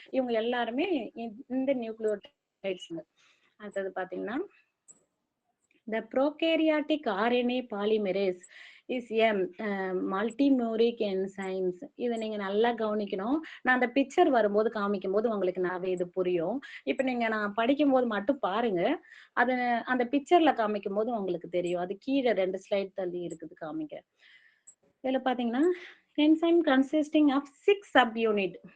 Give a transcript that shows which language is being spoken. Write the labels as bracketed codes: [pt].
[ta] இவங்க எல்லாருமே இந்த நியூக்ளியோடைட்ஸ். அடுத்தது பாத்தீங்கன்னா [en] the prokaryotic RNA polymerase is a multimeric enzymes. [ta] இதை நீங்க நல்லா கவனிக்கணும். நான் அந்த பிக்சர் வரும்போது காமிக்கும் போது உங்களுக்கு நாவே இது புரியும். இப்ப நீங்க நான் படிக்கும் போது மட்டும் பாருங்க. அது அந்த பிக்சர்ல காமிக்கும் போது உங்களுக்கு தெரியும். அது கீழே 2 ஸ்லைட் தள்ளி இருக்குது காமிக்க. இதுல பாத்தீங்கன்னா என்சைம் கன்சிஸ்டிங் ஆஃப் 6 சப்யூனிட்.